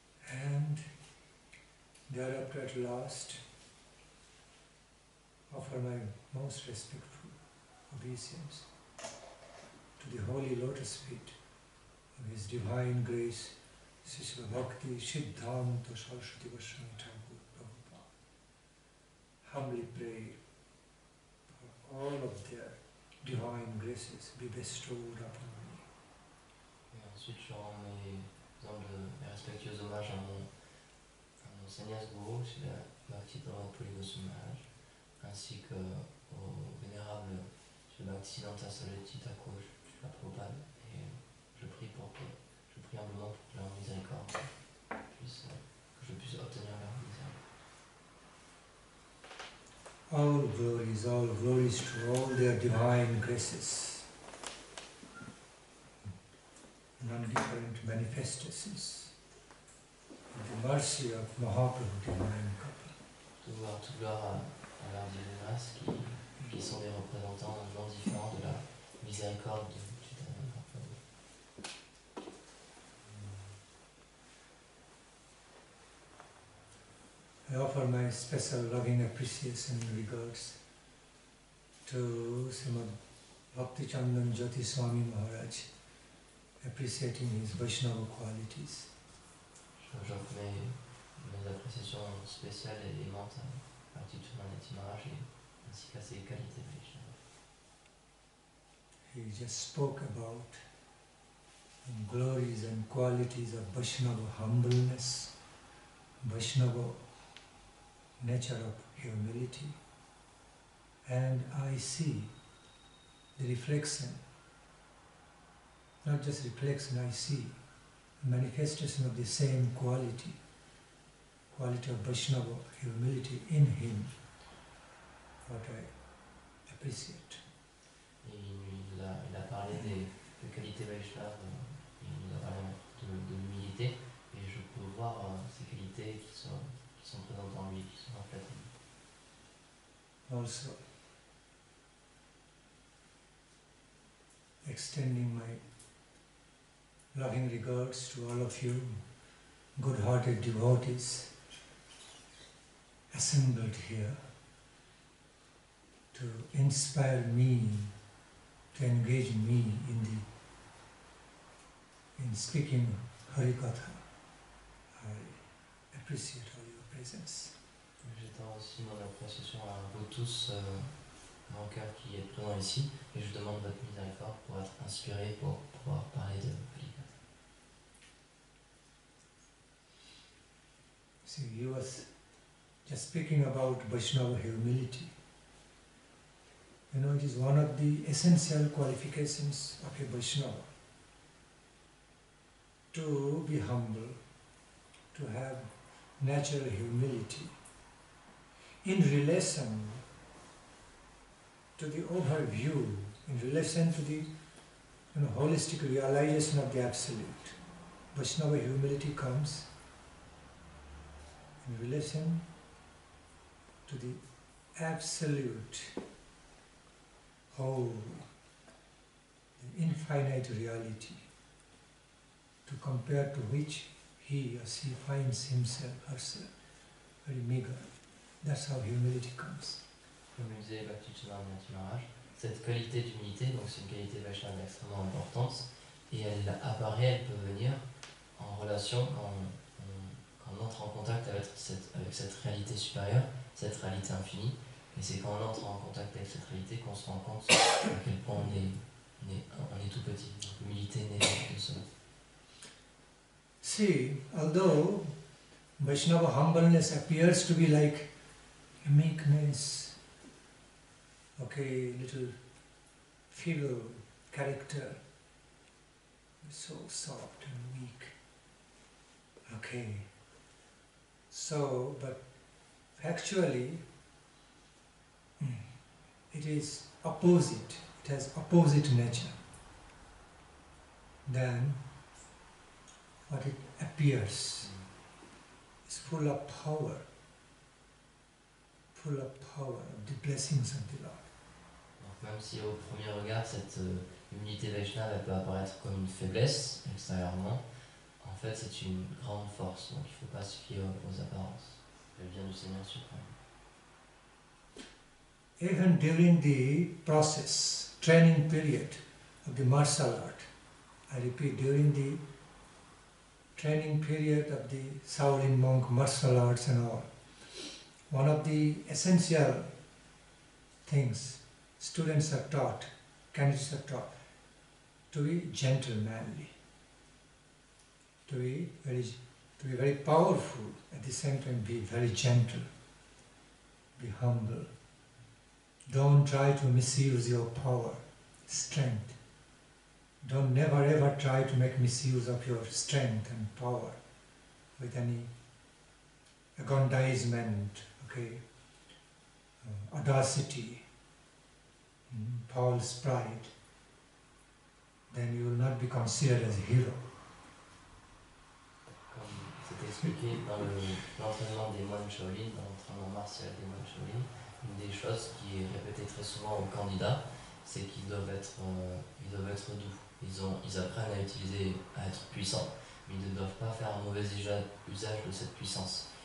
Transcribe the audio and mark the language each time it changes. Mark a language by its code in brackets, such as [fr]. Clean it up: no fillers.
[en] And thereafter at last, offer my most respectful obeisance to the holy lotus feet of His Divine Grace, Srila Bhakti Siddhanta Saraswati Goswami Thakur Prabhupada. Humbly pray for all of their divine graces be bestowed upon me. [fr] Et ensuite, je rends mes respectueux hommages à mon sannyas guru, Srila Bhakti Pramod Puri Goswami Maharaj, ainsi qu'au vénérable Srila Bhaktisiddhanta Saraswati Thakur Prabhupada, et je prie humblement pour que leur miséricorde que je puisse obtenir leur miséricorde. [en] All glories to all their divine graces, non-different manifestations of the mercy of Mahaprabhu Divine Kapil. [fr] Toute gloire à leurs divines grâces qui sont des représentants non différents de la miséricorde du Chaitanya Mahaprabhu. [en] I offer my special loving appreciation and regards to Srimad Bhakti Chandan Jyoti Swami Maharaj, appreciating his Vaishnava qualities. [fr] J'offre mes appréciations spéciales et aimantes à Bhakti Chandan Maharaj ainsi qu'à ses qualités Vaishnava. [en] He just spoke about the glories and qualities of Vaishnava humbleness, Vaishnava nature of humility, and I see the reflection, not just reflection, I see manifestation of the same quality of Vaishnava humility in him, what I appreciate. [fr] Il a parlé des qualités Vaishnava, il nous a parlé de l'humilité qualités, et je peux voir ces qualités qui sont présentes en lui, qui sont reflétées. [en] Also, extending my loving regards to all of you, good-hearted devotees assembled here to inspire me, to engage me in speaking Harikatha. I appreciate all your presence. [fr] J'étends aussi mon appréciation à vous tous, mon cœur qui est présent ici, et je demande votre miséricorde pour être inspiré pour pouvoir parler de Harikatha. [en] See, he was just speaking about Vaishnava humility. You know, it is one of the essential qualifications of a Vaishnava. To be humble, to have natural humility in relation to the overview, in relation to the holistic realization of the Absolute. Vaishnava humility comes in relation to the absolute whole, the infinite reality, to compare to which he or she finds himself, herself, very meager. That's how humility comes. [fr] Comme le disait Bhakti-Chintamani Maharaj, cette qualité d'humilité, donc c'est une qualité Vaishnava extrêmement importante, et elle apparaît, elle peut venir en relation quand on entre en contact avec cette réalité supérieure, cette réalité infinie, et c'est quand on entre en contact avec cette réalité qu'on se rend compte à quel point on est tout petit. Donc l'humilité naît de cela. [en] See, although Vaishnava humbleness appears to be like a meekness, okay, little feeble character, so soft and weak, okay. So, but actually, it is opposite. It has opposite nature than what it appears. It's full of power of the blessings of the Lord. [fr] Donc même si au premier regard cette humilité Vaishnava elle peut apparaître comme une faiblesse extérieurement, en fait c'est une grande force, donc il ne faut pas se fier aux apparences. Elle vient du Seigneur suprême. [en] Even during the process, training period of the martial art, I repeat, during the training period of the Shaolin monk martial arts and all, one of the essential things students are taught, candidates are taught, to be gentlemanly, to be very powerful, at the same time be very gentle, be humble. Don't try to misuse your power, strength. Don't never ever try to make misuse of your strength and power with any aggrandizement, okay, audacity, false pride. Then you will not be considered as a hero. [fr] Comme c'est expliqué dans l'entraînement des moines Shaolin, dans l'entraînement martial des moines Shaolin, une des choses qui est répétée très souvent aux candidats, c'est qu'ils doivent être doux. Ils apprennent à être puissants, mais ils ne doivent pas faire un mauvais usage de cette puissance.